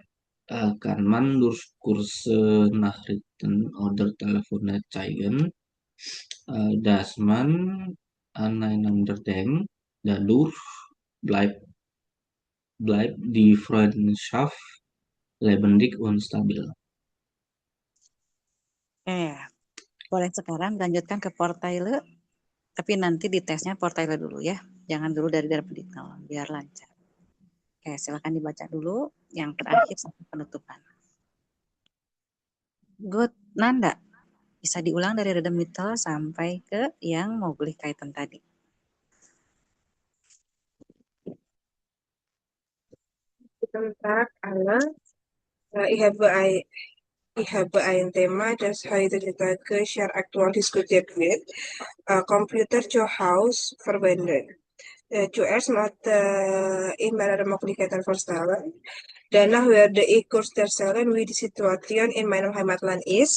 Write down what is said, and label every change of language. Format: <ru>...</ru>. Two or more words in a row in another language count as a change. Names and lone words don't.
<de>Kann man durch kurze Nachrichten oder Telefone zeigen, dass man aneinander denkt. Dadurch bleibt die Freundschaft lebendig und stabil.</de> <id>Boleh sekarang lanjutkan ke Portaile, tapi nanti di tesnya Portaile dulu ya. Jangan dulu dari Redemitel, biar lancar. Oke, silakan dibaca dulu yang terakhir sampai penutupan.</id> <en>Good, Nanda.</en> <id>Bisa diulang dari</id> <de>Rede Mittel</de> <id>sampai ke yang Möglichkeiten tadi. Tentang alle,</id> <de>ich habe ein Thema, das heute die Tage sehr aktuell diskutiert wird. Computer zu Hause verwenden. Zuerst machte ich mehrere Möglichkeiten vorstellen. Danach werde ich kurz erzählen, wie die Situation in meinem Heimatland ist.</de>